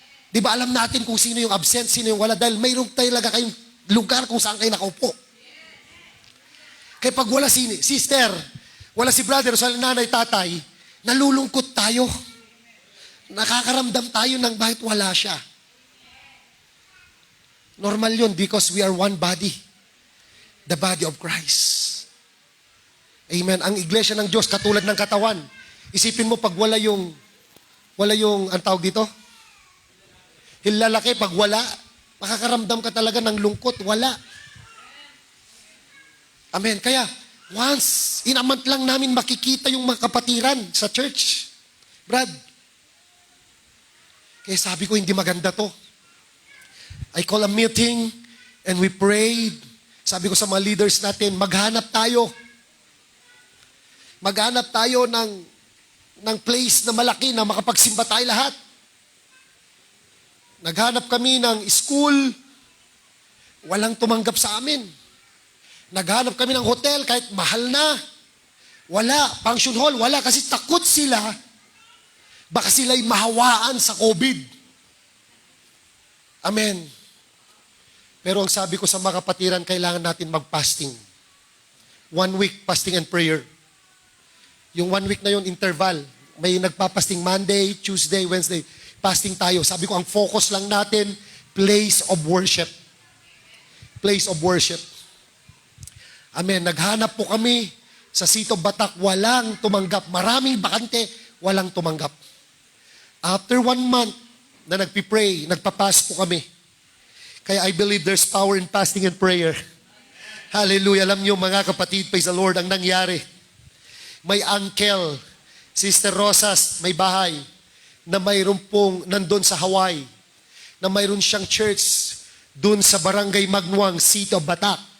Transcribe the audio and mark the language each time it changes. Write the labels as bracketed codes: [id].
[tl] Di ba alam natin kung sino yung absent, sino yung wala, dahil mayroong talaga kayong lugar kung saan kayo nakaupo. Kaya pag wala sister, wala si brother, wala nanay, tatay, nalulungkot tayo. Nakakaramdam tayo ng bakit wala siya. [en] Normal yun because we are one body. The body of Christ. Amen. [tl] Ang iglesia ng Diyos katulad ng katawan. Isipin mo pag wala yung, ang tawag dito? Hilalaki, pag wala, makakaramdam ka talaga ng lungkot. Wala. Amen. Kaya, once in a month lang namin makikita yung mga kapatiran sa church. Brad. Kaya sabi ko, hindi maganda to. [en] I call a meeting and we prayed. [tl] Sabi ko sa mga leaders natin, maghanap tayo. Maghanap tayo ng place na malaki na makapagsimba tayo lahat. Naghanap kami ng school. Walang tumanggap sa amin. Naghanap kami ng hotel kahit mahal na. Wala. Function hall, wala. Kasi takot sila. Baka sila'y mahawaan sa COVID. Amen. Pero ang sabi ko sa mga kapatiran, kailangan natin mag-fasting. [en] 1 week fasting and prayer. Yung 1 week na yun, interval. [tl] May nagpapasting Monday, Tuesday, Wednesday. Fasting tayo. Sabi ko, ang focus lang natin, place of worship. Place of worship. Amen. Naghanap po kami sa Sito Batak. Walang tumanggap. Maraming bakante, walang tumanggap. After 1 month na nagpipray, nagpapas po kami. [en] Kaya I believe there's power in fasting and prayer. Hallelujah. [tl] Alam niyo mga kapatid, praise the Lord, ang nangyari. May uncle, Sister Rosas, may bahay, na mayroon pong nandun sa Hawaii, na mayroon siyang church dun sa Barangay Magnuang, Sito Batak.